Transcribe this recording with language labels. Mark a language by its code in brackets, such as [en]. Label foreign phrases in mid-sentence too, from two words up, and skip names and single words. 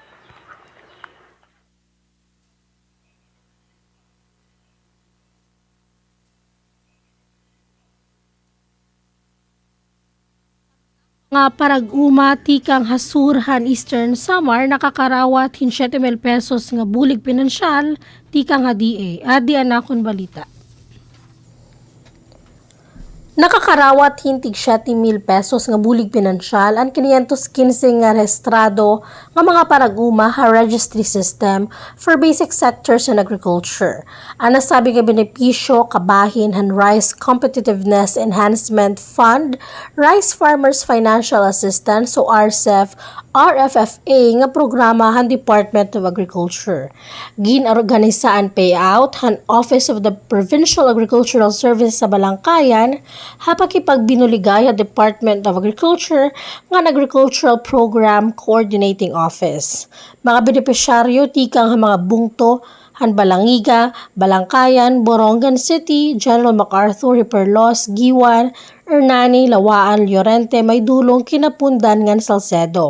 [war] Nga parag-uma tikang hasurhan Eastern Samar nakakarawat hin 7,000 pesos nga bulig pinansyal tikang HDA. Adi anakon balita. Nakakarawat hintig 7,000 pesos nga bulig pinansyal ang 515 nga rehistrado nga mga paraguma ha registry system for basic sectors in agriculture. Ang nasabi nga benepisyo kabahin han Rice Competitiveness Enhancement Fund, Rice Farmers Financial Assistance o RCEF, RFFA nga programa han Department of Agriculture. Ginorganisa ang payout han Office of the Provincial Agricultural Service sa Balangkayan hapakipagbinuligay ang Department of Agriculture nga Agricultural Program Coordinating Office. Mga benepisyaryo tikang mga bungto han Balangiga, Balangkayan, Borongan City, General MacArthur, Hiperlos, Giwan, Hernani, Lawaan, Llorente, may dulong kinapundan ngan Salcedo.